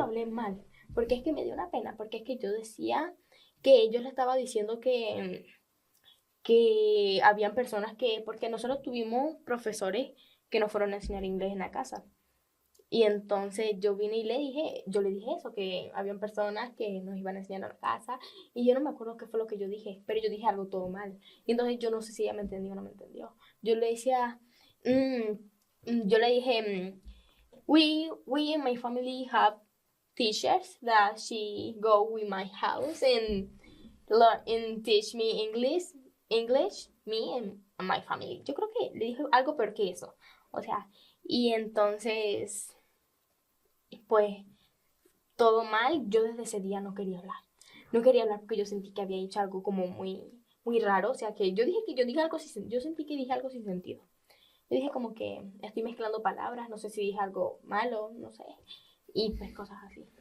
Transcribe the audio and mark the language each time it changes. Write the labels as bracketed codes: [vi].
[es] hablé mal, porque es que me dio una pena, porque es que yo decía que yo le estaba diciendo que habían personas porque nosotros tuvimos profesores que nos fueron a enseñar inglés en la casa. Y entonces yo vine y yo le dije eso, que habían personas que nos iban a enseñar a la casa. Y yo no me acuerdo qué fue lo que yo dije, pero yo dije algo todo mal. Y entonces yo no sé si ella me entendió o no me entendió. Yo le decía, yo le dije, [en] we in my family have teachers that she go with my house and learn and teach me English, me and my family. [es] Yo creo que le dije algo peor que eso. O sea, y entonces pues todo mal, yo desde ese día no quería hablar. No quería hablar porque yo sentí que había hecho algo como muy raro. O sea, que yo dije algo sin, yo sentí que dije algo sin sentido. Yo dije como que estoy mezclando palabras, no sé si dije algo malo, no sé. Y pues cosas así.